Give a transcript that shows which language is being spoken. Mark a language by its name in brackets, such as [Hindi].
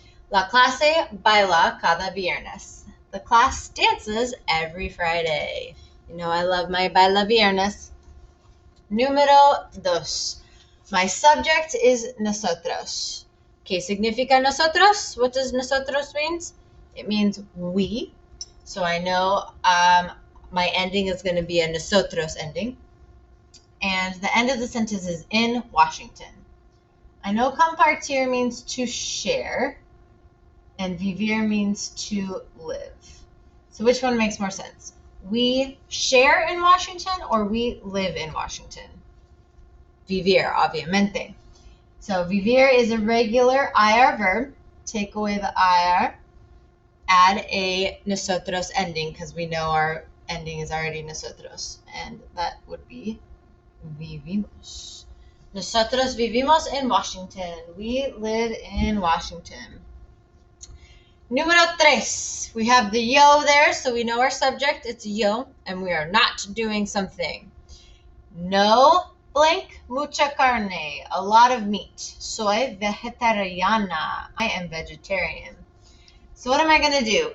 [Spanish] La clase baila cada viernes. [English] The class dances every Friday. You know I love my baila viernes. [Spanish] Número dos. [English] My subject is nosotros. [Spanish] ¿Qué significa nosotros? [English] What does nosotros means? It means we. So I know my ending is going to be a nosotros ending. And the end of the sentence is in Washington. I know compartir means to share, and vivir means to live. So which one makes more sense? We share in Washington or we live in Washington? Vivir, obviamente. So vivir is a regular IR verb. Take away the IR. Add a nosotros ending because we know our ending is already nosotros, and that would be vivimos. [Spanish] Nosotros vivimos en Washington. [English] We live in Washington. [Spanish] Número tres. [English] We have the yo there, so we know our subject. It's yo, and we are not doing something. [Spanish] No blank mucha carne. [English] A lot of meat. [Spanish] Soy vegetariana. [English] I am vegetarian. So what am I going to do?